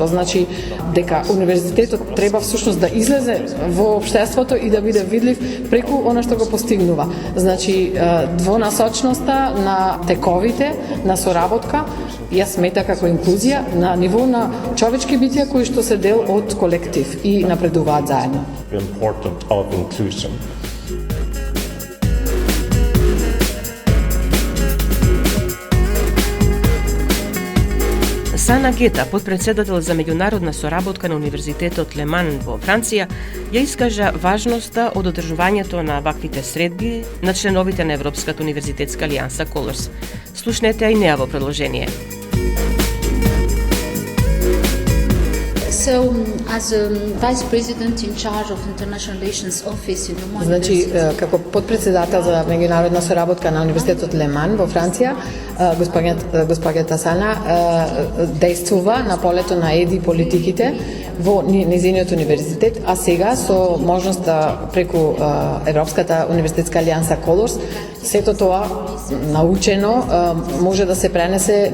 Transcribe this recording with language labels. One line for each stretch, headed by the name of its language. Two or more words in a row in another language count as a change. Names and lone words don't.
Macedonian: Значи дека универзитетот треба всушност да излезе во општеството и да биде видлив преку она што го постигнува. Значи двонасочноста на тековите, на соработка, ја смета како инклузија на ниво на човечки битија кои што се дел од колектив и напредуваат заедно.
English: Important of inclusion.
Macedonian: Сана Гета, подпредседател за меѓународна соработка на Универзитетот Леман во Франција, ја искажа важноста од одржувањето на ваквите средби на членовите на Европската универзитетска алијанса Colors. Слушнете и неа во продолжение.
English: So, as a vice president in charge of international relations office in the
Macedonian: Значи, како подпредседател за меѓународна соработка на Универзитетот Леман во Франција, госпоѓата Сана действува на полето на еди политиките во низиниот универзитет, а сега со можноста преку Европската универзитетска алијанса Colors, сето тоа научено може да се пренесе